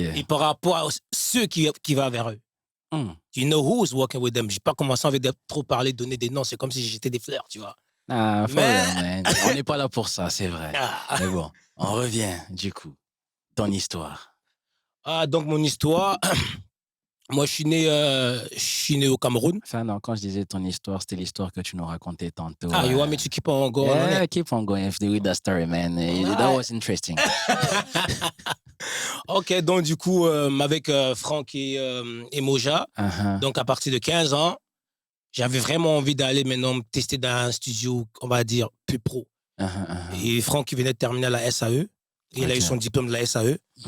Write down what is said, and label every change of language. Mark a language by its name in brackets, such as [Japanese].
[French] Et par rapport à ceux qui vont vers eux. [English] You know who's working with them. [French] Je n'ai pas commencé à trop parler, donner des noms. C'est comme si j'étais des fleurs, tu vois. Ah, mais... on n'est pas là pour ça, c'est vrai. Mais bon, on revient du coup. Ton histoire. Donc mon histoire... Moi, je suis né au Cameroun. Enfin, non, quand je disais ton histoire, c'était l'histoire que tu nous racontais tantôt. [English] You want me to keep on going? Yeah, keep on going with that story, man. That was interesting. [French] Ok, donc du coup, avec Franck et Moja, donc à partir de 15 ans, j'avais vraiment envie d'aller maintenant me tester dans un studio, on va dire, plus pro. Et Franck, il venait de terminer la SAE. Il a eu son diplôme de la SAE.